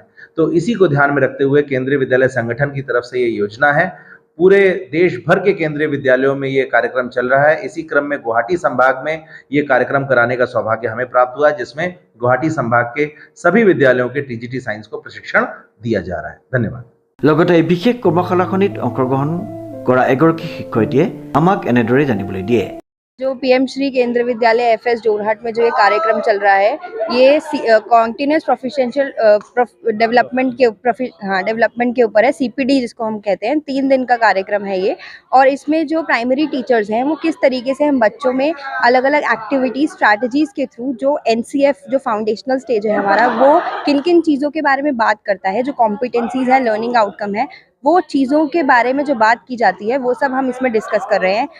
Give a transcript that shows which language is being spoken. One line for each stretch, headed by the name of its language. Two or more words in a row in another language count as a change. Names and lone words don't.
Hindi: तो इसी को ध्यान में रखते हुए केंद्रीय विद्यालय संगठन की तरफ से ये योजना है। पूरे देश भर के केंद्रीय विद्यालयों में ये कार्यक्रम चल रहा है। इसी क्रम में गुवाहाटी संभाग में ये कार्यक्रम कराने का सौभाग्य हमें प्राप्त हुआ, जिसमें गुवाहाटी संभाग के सभी विद्यालयों के TGT साइंस को प्रशिक्षण दिया जा रहा है। धन्यवाद।
Assamese: লগতে এই বিশেষ কৰ্মশালাখনিত অংশগ্ৰহণ কৰা এগৰাকী শিক্ষয়িত্ৰীয়ে আমাক এনেদৰে জানিবলৈ দিয়ে।
Hindi: जो PM श्री केंद्रीय विद्यालय FS जोरहाट में जो ये कार्यक्रम चल रहा है, ये
English: continuous professional development
Hindi: के ऊपर है। CPD जिसको हम कहते हैं, 3 दिन का कार्यक्रम है ये। और इसमें जो
English: primary teachers
Hindi: हैं वो किस तरीके से हम बच्चों में अलग अलग
English: activities strategies
Hindi: के थ्रू जो NCF जो
English: foundational stage
Hindi: है हमारा, वो किन किन चीज़ों के बारे में बात करता है, जो कॉम्पिटेंसीज है,
English: learning outcome
Hindi: है, वो चीज़ों के बारे में जो बात की जाती है वो सब हम इसमें डिस्कस कर रहे हैं।